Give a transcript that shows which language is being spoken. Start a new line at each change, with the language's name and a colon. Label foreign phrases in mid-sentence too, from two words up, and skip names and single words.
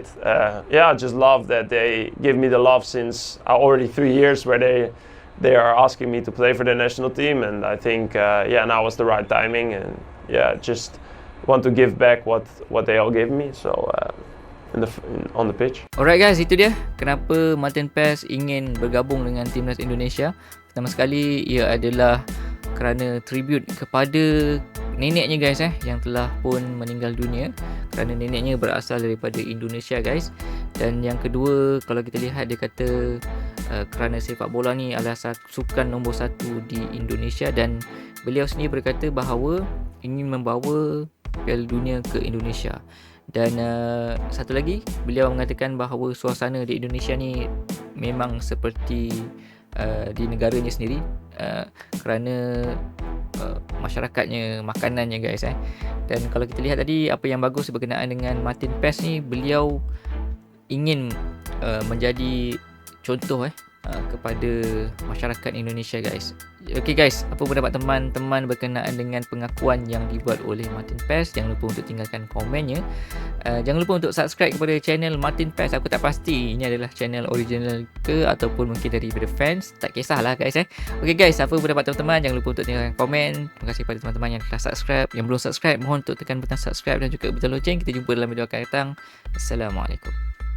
English: I just love that they give me the love since already 3 years where they are asking me to play for the national team, and I think now was the right timing, and just want to give back what they all gave me. So on the pitch. Alright guys,
Malay: itu dia kenapa Maarten Paes ingin bergabung dengan timnas Indonesia. Pertama sekali ia adalah kerana tribute kepada neneknya guys yang telah pun meninggal dunia, kerana neneknya berasal daripada Indonesia guys. Dan yang kedua, kalau kita lihat dia kata kerana sepak bola ni adalah sukan nombor 1 di Indonesia, dan beliau sendiri berkata bahawa ingin membawa Piala Dunia ke Indonesia. Dan satu lagi, beliau mengatakan bahawa suasana di Indonesia ni memang seperti di negaranya sendiri, kerana masyarakatnya, makanannya guys. Dan kalau kita lihat tadi, apa yang bagus berkenaan dengan Maarten Paes ni, beliau ingin menjadi contoh kepada masyarakat Indonesia guys. Okay guys, apa pendapat teman-teman berkenaan dengan pengakuan yang dibuat oleh Maarten Paes? Jangan lupa untuk tinggalkan komennya. Jangan lupa untuk subscribe kepada channel Maarten Paes. Aku tak pasti ini adalah channel original ke ataupun mungkin daripada fans, tak kisahlah guys. Okay guys, apa pendapat teman-teman? Jangan lupa untuk tinggalkan komen. Terima kasih kepada teman-teman yang telah subscribe. Yang belum subscribe, mohon untuk tekan butang subscribe dan juga butang loceng. Kita jumpa dalam video akan datang. Assalamualaikum.